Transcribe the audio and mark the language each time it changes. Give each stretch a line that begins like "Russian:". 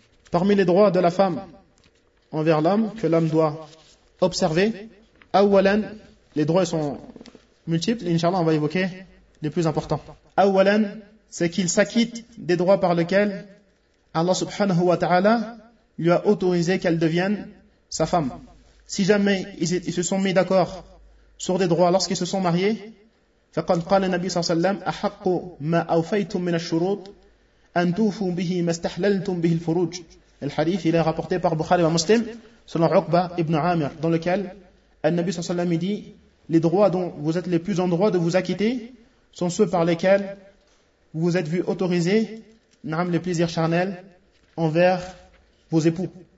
French: Parmi les droits de la femme envers l'homme, que l'homme doit observer, awalan, les droits sont multiples, inshallah on va évoquer les plus importants. Awalan, c'est qu'il s'acquitte des droits par lesquels Allah subhanahu wa ta'ala lui a autorisé qu'elle devienne sa femme. Si jamais ils se sont mis d'accord sur des droits lorsqu'ils se sont mariés,
Arabic: فَقَدْ قَالَ النَّبِيُّ صَلَّى اللَّهُ عَلَيْهِ وَسَلَّمَ أَحَقُّ مَا أَوْفَيْتُم مِنَ الشُّرُوطِ أَن تُوفُوا بِهِ مَا اسْتَحْلَلْتُم بِهِ الْفُرُوجَ.
French: الحديث il est rapporté par Bukhari et Muslim selon Uqba ibn Amir, dans lequel النبي صلى الله عليه وسلم dit: les droits dont vous êtes les plus en droit de vous acquitter sont ceux par lesquels vous vous êtes vu autoriser les plaisirs charnels envers vos époux.